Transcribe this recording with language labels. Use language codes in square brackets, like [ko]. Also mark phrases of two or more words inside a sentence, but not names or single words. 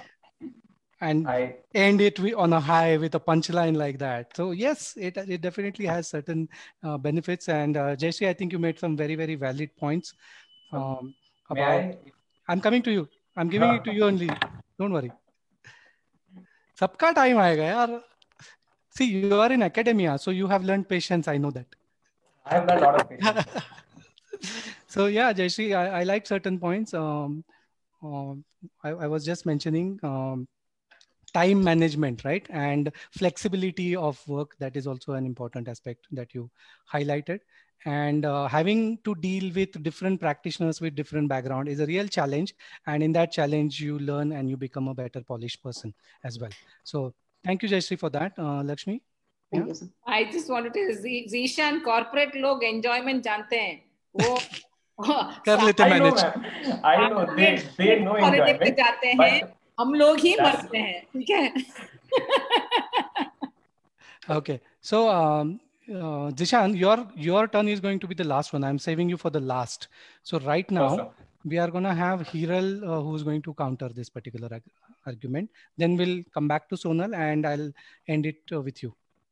[en] And end it on a high with a punchline like that. So yes, it definitely has certain benefits. And Jayashree, I think you made some very, very valid points about. I'm coming to you. I'm giving it to you only. Don't worry. [hi] सबका टाइम आएगा यार. [en] See, you are in academia, so you have learned patience. I know that. I have learned a lot of patience. So yeah, Jayashree, I like certain points. I was just mentioning time management, right? And flexibility of work, that is also an important aspect that you highlighted. And having to deal with different practitioners with different background is a real challenge. And in that challenge, you learn and you become a better polished person as well. So thank you, Jayashree, for that. Lakshmi? Thank you, sir. I just wanted to say, [hi] Zishan, corporate लोग enjoyment जानते हैं. वो कर लेते manage. [en] I know they know enjoyment. [hi] जाते हैं, हम लोग ही मरते हैं, ठीक है? [en] Okay, so Zishan, your turn is going to be the last one. I'm saving you for the last. So right now we are going to have Hiral who's going to counter this particular argument. Then we'll come back to Sonal and I'll end it with you.